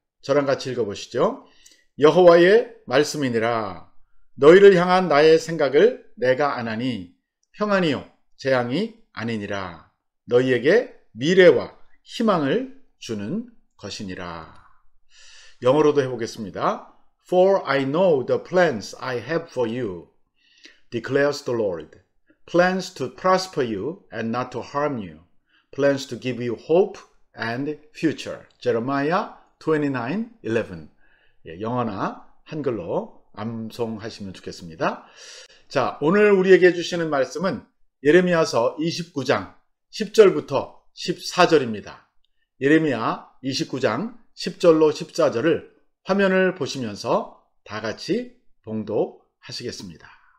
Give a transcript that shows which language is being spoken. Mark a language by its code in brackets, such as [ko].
[ko] 저랑 같이 읽어보시죠. 여호와의 말씀이니라. 너희를 향한 나의 생각을 내가 아나니 평안이요 재앙이 아니니라. 너희에게 미래와 희망을 주는 것이니라. 영어로도 해보겠습니다. [en] For I know the plans I have for you, declares the Lord. Plans to prosper you and not to harm you. Plans to give you hope and future. Jeremiah 29:11. [ko] 영어나 한글로 암송하시면 좋겠습니다. 자, 오늘 우리에게 해주시는 말씀은 예레미야서 29장 10절부터 14절입니다. 예레미야 29장 10절로 14절을 화면을 보시면서 다 같이 봉독하시겠습니다.